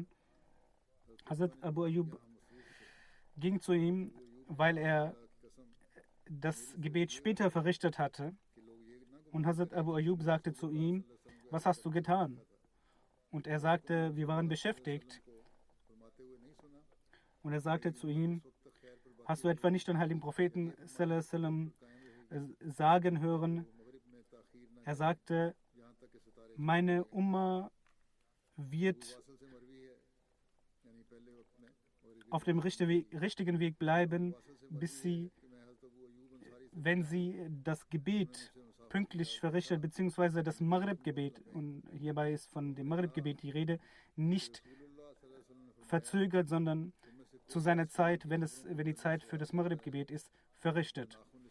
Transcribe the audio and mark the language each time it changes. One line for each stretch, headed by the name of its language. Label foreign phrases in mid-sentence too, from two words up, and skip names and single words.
German: Hazrat Abu Ayyub ging zu ihm, weil er das Gebet später verrichtet hatte. Und Hazrat Abu Ayyub sagte zu ihm, was hast du getan? Und er sagte, wir waren beschäftigt. Und er sagte zu ihm, hast du etwa nicht den heiligen Propheten
Arabic: صلى الله عليه وسلم
German: sagen hören? Er sagte, meine Umma wird auf dem richtigen Weg bleiben, bis sie, wenn sie das Gebet pünktlich verrichtet, beziehungsweise das Maghrib-Gebet, und hierbei ist von dem Maghrib-Gebet die Rede, nicht verzögert, sondern zu seiner Zeit, wenn die Zeit für das Maghrib-Gebet ist, verrichtet.